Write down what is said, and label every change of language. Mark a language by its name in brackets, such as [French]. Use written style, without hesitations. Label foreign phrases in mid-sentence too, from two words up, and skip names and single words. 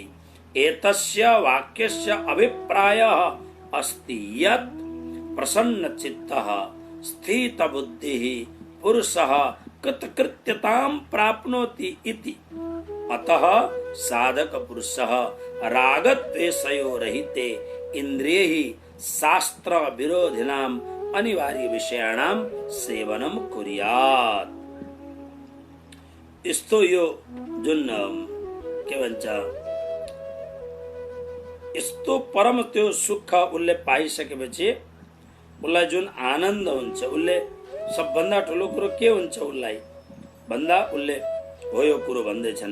[Sanskrit] एतस्य वाक्यस्य अभिप्रायः अस्ति यत् प्रसन्नचित्तः स्थितबुद्धिः पुरुषः कृतकृत्यतां प्राप्नोति इति। अतः साधक पुरुषः रागद्वेषयोरहिते इन्द्रियैः शास्त्र विरोधिनां अनिवार्य विषयाणां सेवनं कुर्यात्। [Nepali] यस्तो यो जुन के भन्छ यस्तो परम त्यो सुख उसले पाइसकेपछि उसलाई जुन आनन्द हुन्छ, उसले सबभन्दा ठुलो कुरो के हुन्छ उसलाई भन्दा उसले हो यो कुरो भन्दैछन्।